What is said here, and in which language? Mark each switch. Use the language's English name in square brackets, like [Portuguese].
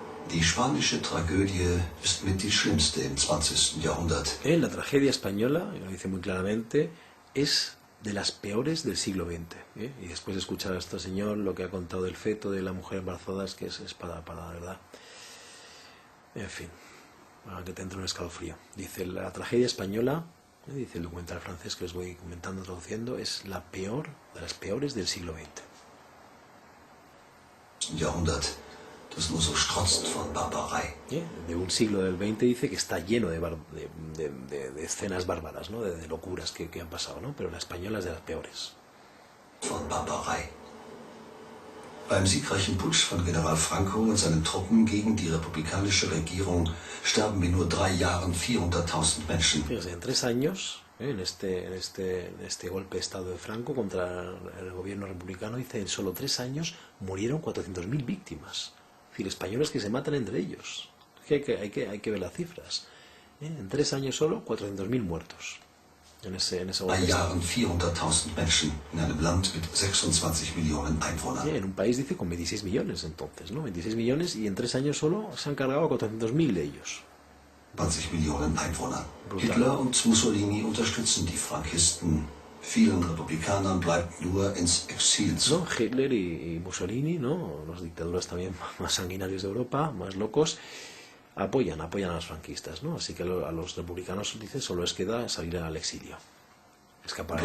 [German] Die spanische Tragödie ist mit die schlimmste im 20. Jahrhundert. [Spanish] La tragedia española, y lo dice muy claramente, es de las peores del siglo XX. Y después de escuchar a este señor lo que ha contado del feto de la mujer embarazada, es que es para la verdad. En fin, para que te entre un escalofrío. Dice, la tragedia española, dice el documental francés que les voy comentando, traduciendo, es la peor de las peores del siglo XX. [German] Jahrhundert, das nur so strotzt von Barbarei. [Spanish] De un siglo del XX dice que está lleno de escenas bárbaras, ¿no? de locuras que han pasado, ¿no? Pero la española es de las peores. [German] Von Barbarei. Beim siegreichen Putsch von General Franco und seinen Truppen gegen die republikanische Regierung sterben in nur 3 Jahren 400.000 Menschen. [Spanish] Fíjense, en 3 años, en este golpe de Estado de Franco contra el gobierno republicano, dice, en solo 3 años murieron 400.000 víctimas. Es decir, españoles que se matan entre ellos. Hay que ver las cifras. En 3 años solo, 400.000 muertos. En ese golpe de Estado. [German] 400.000 Menschen in einem Land mit 26 Millionen Einwohnern. [Spanish] En un país, dice, con 26 millones entonces, ¿no? 26 millones y en 3 años solo se han cargado a 400.000 de ellos. [German] 20 Millionen Einwohner. [Spanish] Brutal. [German] Hitler und Mussolini unterstützen die Frankisten. Vielen Republikanern bleibt nur ins Exil zu. [Spanish] ¿No? Hitler y Mussolini, ¿no? Los dictadores también más sanguinarios de Europa, más locos, apoyan a los franquistas, ¿no? Así que a los republicanos, dice, solo les queda salir al exilio, escapar al